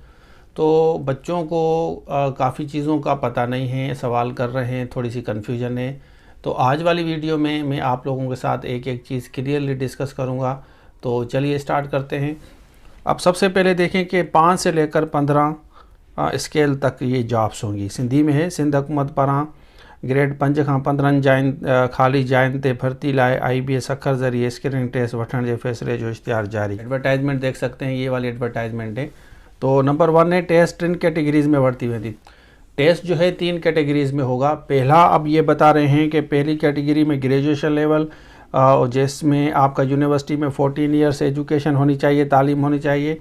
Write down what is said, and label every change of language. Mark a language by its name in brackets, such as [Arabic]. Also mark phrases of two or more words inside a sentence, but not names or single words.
[Hindi] तो बच्चों को काफ़ी चीज़ों का पता नहीं है, सवाल कर रहे हैं, थोड़ी सी कन्फ्यूजन है। तो आज वाली वीडियो में मैं आप लोगों के साथ एक एक चीज़ क्लियरली डिस्कस करूँगा। तो चलिए स्टार्ट करते हैं। अब सबसे पहले देखें कि 5 से लेकर 15 स्केल तक ये जॉब्स होंगी। सिंधी में है, [Sindhi] सिंध हुकूमत पारां ग्रेड 5 खां 15 जाइन खाली जाइन ते भर्ती लाइ IBA सखर ज़रिए [English] screening test [Sindhi] वठण जे फैसले जो इश्तिहार जारी। [Hindi] एडवर्टाइजमेंट देख सकते हैं, ये वाली एडवर्टाइजमेंट है। तो नंबर 1 है टेस्ट 3 कैटेगरीज़ में भर्ती हुई थी। टेस्ट जो है 3 कैटेगरीज़ में होगा। पहला, अब ये बता रहे हैं कि पहली कैटेगरी में [English] graduation level, [Hindi] जिसमें आपका यूनिवर्सिटी में 14 [English] years education [Hindi] होनी चाहिए, तालीम होनी चाहिए।